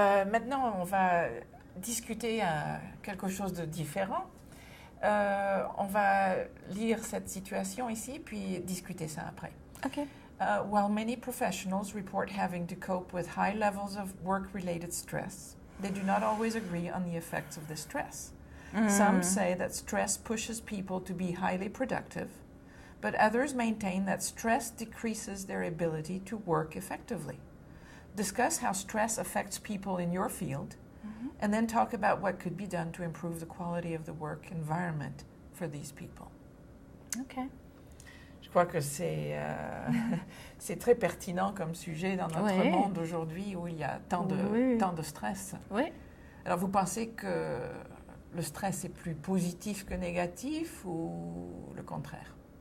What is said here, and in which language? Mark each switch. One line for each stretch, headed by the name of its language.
French: Maintenant, on va discuter quelque chose de différent. On va lire cette situation ici, puis discuter ça après.
English: Okay. While many professionals report having to cope with high levels of work-related stress, they do not always agree on the effects of this stress. Some say that stress pushes people to be highly productive, but others maintain that stress decreases their ability to work effectively. Discuss how stress affects people in your field, and then talk about what could be done to improve the quality of the work environment for these people. Okay.
French: Je crois que c'est très pertinent comme sujet dans notre monde aujourd'hui où il y a tant de stress. Oui. Alors, vous pensez que le stress est plus positif que négatif ou le contraire?